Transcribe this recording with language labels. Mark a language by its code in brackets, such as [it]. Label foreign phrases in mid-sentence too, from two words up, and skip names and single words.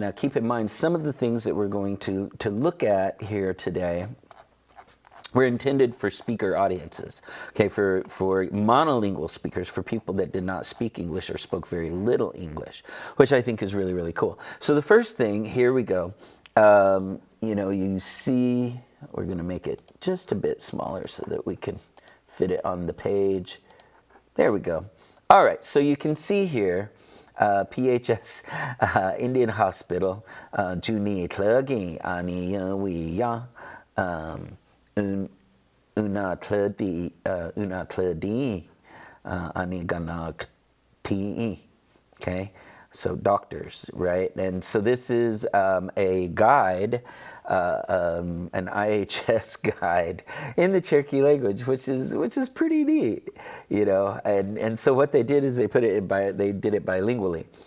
[en] Now, keep in mind, some of the things that we're going to look at here today were intended for speaker audiences, okay, for monolingual speakers, for people that did not speak English or spoke very little English, which I think is really, really cool. So the first thing, here we go, you see, we're going to make it just a bit smaller so that we can fit it on the page. There we go. All right, so you can see here, [chr] PHS Indian Hospital, Juni Tlagi Ani Wiya, una tladi ani ganak ti. [en] Okay, so doctors, right? And so this is a guide, an IHS guide in the Cherokee language, which is pretty neat, And so what they did is they did it bilingually.